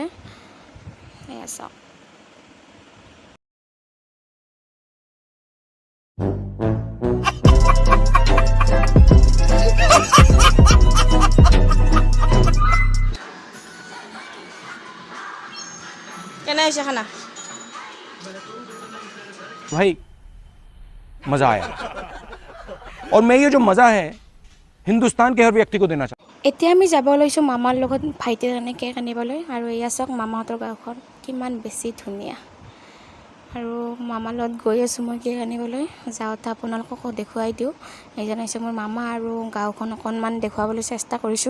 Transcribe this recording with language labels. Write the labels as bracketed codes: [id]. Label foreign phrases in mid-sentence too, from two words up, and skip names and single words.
[as] সেয়া চাওক। কেনে হৈছে খানা? [hi] भाई मज़ा आया और मैं ये जो मज़ा है हिंदुस्तान के हर व्यक्ति को देना चाहता हूँ। [as] এতিয়া আমি যাব লৈছোঁ মামাৰ লগত ভাইটিৰ কাৰণে কেক আনিবলৈ। আৰু এয়া চাওক মামাহঁতৰ গাঁওখন কিমান বেছি ধুনীয়া। আৰু মামাৰ লগত গৈ আছোঁ মই কেক আনিবলৈ। যাওঁতে আপোনালোককো দেখুৱাই দিওঁ। এইজন হৈছে মোৰ মামা, আৰু গাঁওখন অকণমান দেখুৱাবলৈ চেষ্টা কৰিছোঁ।